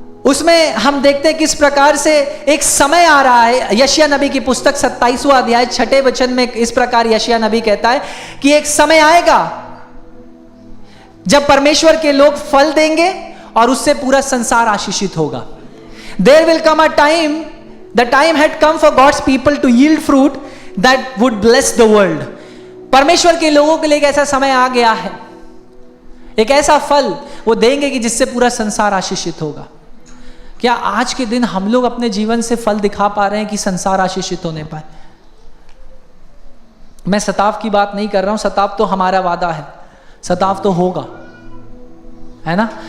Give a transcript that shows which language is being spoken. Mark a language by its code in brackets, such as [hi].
[hi] उसमें हम देखते हैं किस प्रकार से एक समय आ रहा है। यशायाह नबी की पुस्तक 27वां अध्याय 6 वचन में इस प्रकार यशायाह नबी कहता है कि एक समय आएगा जब परमेश्वर के लोग फल देंगे और उससे पूरा संसार आशीषित होगा। [en] There will come a time, the time had come for God's people to yield fruit that would bless the world. [hi] परमेश्वर के लोगों के लिए एक ऐसा समय आ गया है, एक ऐसा फल वो देंगे कि जिससे पूरा संसार आशीषित होगा। क्या आज के दिन हम लोग अपने जीवन से फल दिखा पा रहे हैं कि संसार आशीषित होने पाए? मैं सताव की बात नहीं कर रहा हूं, सताव तो हमारा वादा है, सताव तो होगा, है ना?